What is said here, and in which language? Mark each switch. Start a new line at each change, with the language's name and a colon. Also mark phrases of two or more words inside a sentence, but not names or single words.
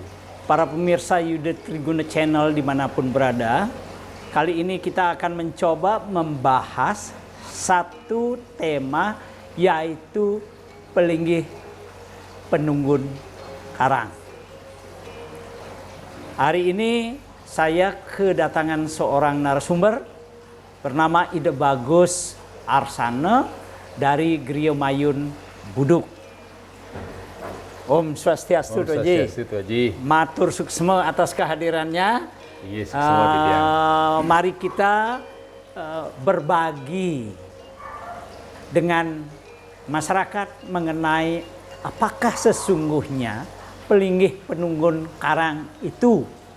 Indonesian: Para pemirsa Yuda Triguna Channel dimanapun berada, kali ini kita akan mencoba membahas satu tema, yaitu
Balinese: pelinggih penunggun karang.
Indonesian: Hari ini saya kedatangan seorang narasumber bernama Ide Bagus Arsana dari Griya Mayun Buduk. Om Swastiastu, Om Swastiastu, Tuaji.
Balinese: Matur suksma
Indonesian: atas kehadirannya. Iya,
Balinese: suksma Titiang. Mari kita berbagi dengan masyarakat mengenai apakah sesungguhnya pelinggih penunggun karang itu.